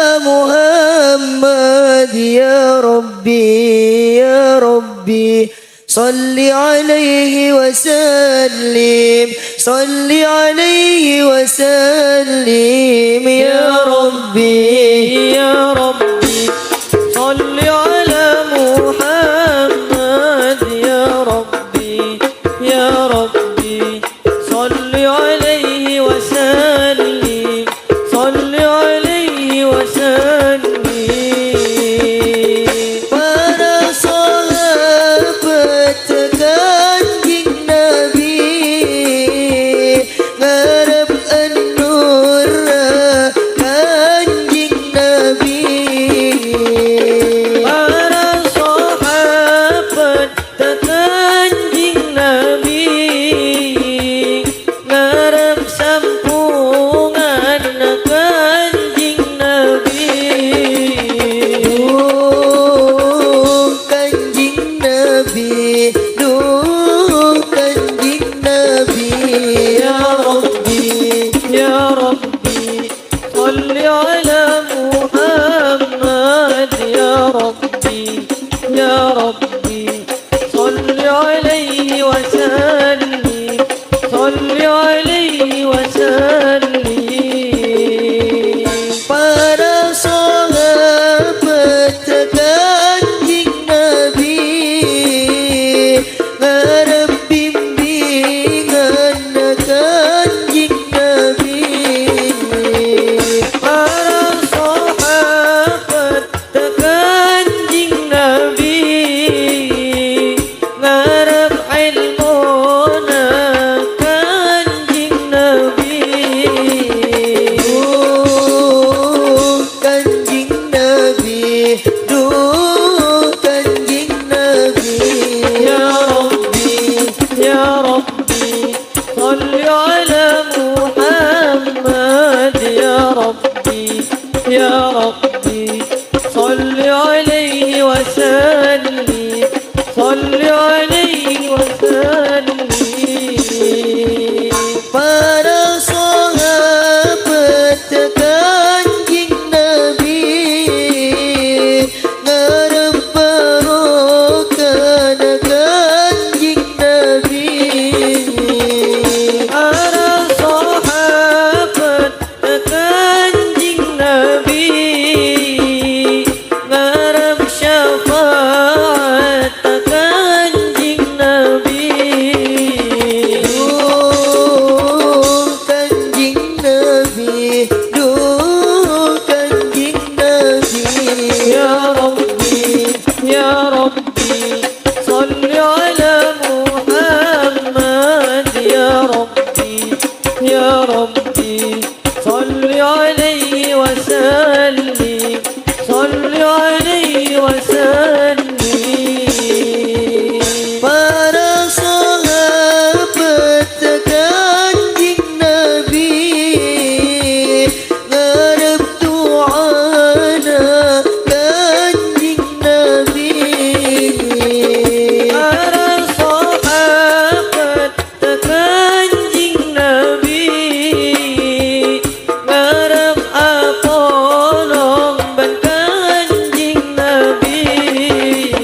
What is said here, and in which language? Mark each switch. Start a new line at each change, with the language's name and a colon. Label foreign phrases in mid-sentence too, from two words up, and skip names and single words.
Arabic: محمد يا ربي يا ربي صل عليه وسلم صل عليه وسلم يا ربي يا ربي صل على محمد يا ربي يا ربي صل عليه وسلم صل عليه وسلم
Madurese: para sahabat kanjeng Nabi ngarep an-nur kanjeng Nabi para sahabat kanjeng Nabi ngarep sampungan kanjeng Nabi kanjeng Nabi duh kanjeng Nabi
Arabic: يا ربي يا ربي صل على محمد يا ربي يا ربي صل عليه وسلم صل عليه وسلم
Madurese: para sahabat kanjeng Nabi ngarep bimbingan kanjeng Nabi para sahabat kanjeng Nabi ngarep ilmuna kanjeng Nabi kanjeng Nabi duh kanjeng Nabi
Arabic: يا ربي يا ربي صل على محمد يا ربي يا ربي صل عليه وسلم صل عليه وسلم
Madurese: para sahabat kanjeng Nabi ngarep barokah kanjeng Nabi para sahabat kanjeng Nabi ngarep syafaat kanjeng Nabi kanjeng Nabi duh kanjeng Nabi
Arabic: يا ربي يا ربي صل على محمد يا ربي يا ربي صل عليه وسلم صل عليه وسلم
Madurese: para sahabat kanjeng Nabi ngarep du'ana kanjeng Nabi para sahabat kanjeng Nabi ngarep apolong ban kanjeng Nabi